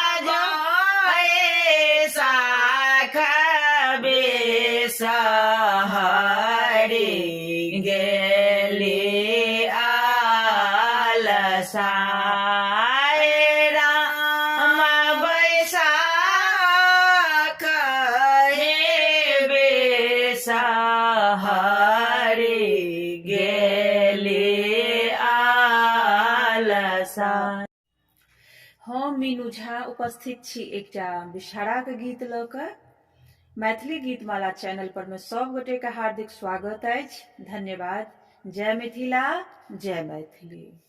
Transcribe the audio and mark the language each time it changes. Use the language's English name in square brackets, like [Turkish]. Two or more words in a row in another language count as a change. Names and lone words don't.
[Maithili] जाए साख बेसहारे गेले आलसाए राम बैसाख हे बेसहारे गेले आलसाए। हम मीनू झा उपस्थित छी एकटा विषहाराक गीत लऽ कऽ। मैथिली गीतमाला चैनल पर में सब गोटे के हार्दिक स्वागत अछि। धन्यवाद। जय मिथिला, जय मैथिली।